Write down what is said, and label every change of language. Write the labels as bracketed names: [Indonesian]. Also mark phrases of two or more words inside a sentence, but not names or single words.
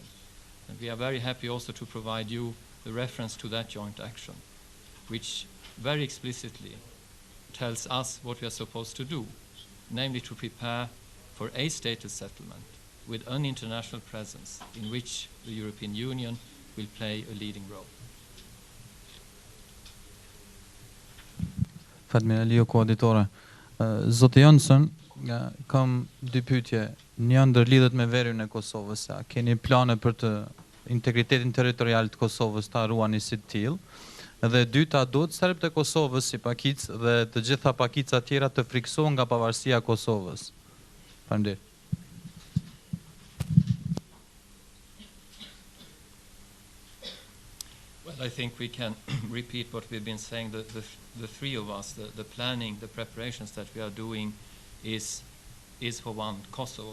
[English] And we are very happy also to provide you the reference to that joint action, which very explicitly tells us what we are supposed to do, namely to prepare for a status settlement with an international presence in which the European Union will play a leading role. [Albanian] Faleminderit, koordinatore. Zoti Jönsson, kam dy pyetje. Një ndër lidhet me verjen e Kosovës. A keni plane për të integritetin territorial të Kosovës ta ruani si të tillë? Dhe e dyta, duhet serbët e Kosovës si pakicë dhe të gjitha pakicat tjera të friksohen nga pavarësia e Kosovës. Faleminderit. [English] Well, I think we can repeat what we've been saying. The three of us, the planning, the preparations that we are doing is for one Kosovo.